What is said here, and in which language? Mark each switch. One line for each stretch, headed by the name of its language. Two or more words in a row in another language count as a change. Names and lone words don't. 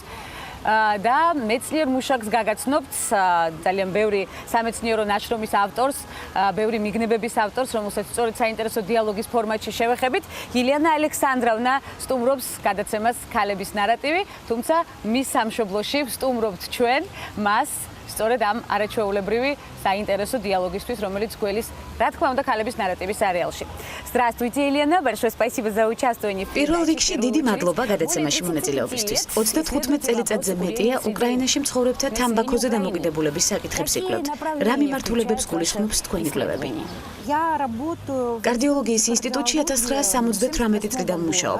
Georgian: და მეცნიერ მუშაკს გაგაცნობთ ძალიან ბევრი სამეცნიერო ნაშრომის ავტორს, ბევრი მიგნებების ავტორს, რომელსაც სწორედ საინტერესო დიალოგის ფორმატში შევეხებით. ელენე ალექსანდროვნა სტუმრობს გადაცემას ქალების ნარატივი, თუმცა მის სამშობლოში ვსტუმრობთ ჩვენ მას სწორედ ამ არაჩვეულებრივი საინტერესო დიალოგისთვის, რომელიც გველის, რა თქმა უნდა, ქალების ნარატივის არეალში.
Russian: Здравствуйте, Елена, большое спасибо за участие.
Georgian: პირველ რიგში დიდი მადლობა გადაცემაში მონაწილეობისთვის. 35 წელიწადზე მეტია უკრაინაში მცხოვრებთა თამბაქოზე დამოკიდებულების საკითხებს იკვლევთ. რა მიმართულებებს გულისხმობს თქვენი კვლევები? კარდიოლოგიის ინსტიტუტში 1978 წლიდან მუშაობ.